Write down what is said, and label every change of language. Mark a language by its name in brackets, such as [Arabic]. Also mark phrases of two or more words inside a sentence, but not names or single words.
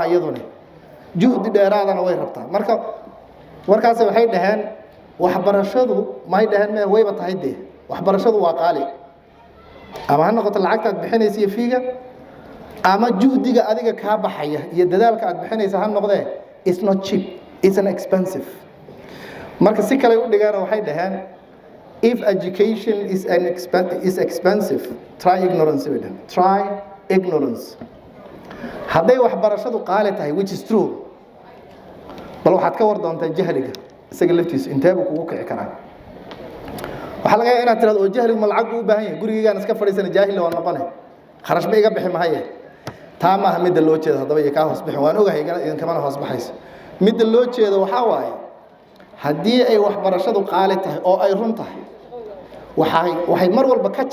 [Somali] iyaduna juhdi dheeraadana way rabtaa marka warkaasi waxay dhaheen waxbarashadu may dhaheen mee wayba tahay dee waxbarashadu waa qaali ama ha noqoto lacagta aad bixinaysa iyo fiiga ama juhdiga adiga kaa baxaya iyo dadaalka aad bixinaysa ha noqdee [English] it's not cheap it's an expensive [Somali] marka si kale u dhigaan waxay dhaheen [English] if education is expensive try ignorance try ignorance [Somali] hadday waxbarashadu qaali tahay [English] which is true [Somali] bal waxaad ka war doontaa jahliga isaga laftiisu intee buu kugu kici karaa waxaa laga yaabaa inaad tiraado oo jahligu ma lacag buu u baahan yahay gurigaygaan iska fadhiisana jaahil waa noqone kharash ba iga bixi mahaye taa maaha midda loo jeedo haddaba iyo kaa hoos bixin waan ogahay idinkamana hoos baxayso midda loo jeedo waxaa waaye haddii ay waxbarashadu qaali tahay oo ay run tahay waxay mar walba ka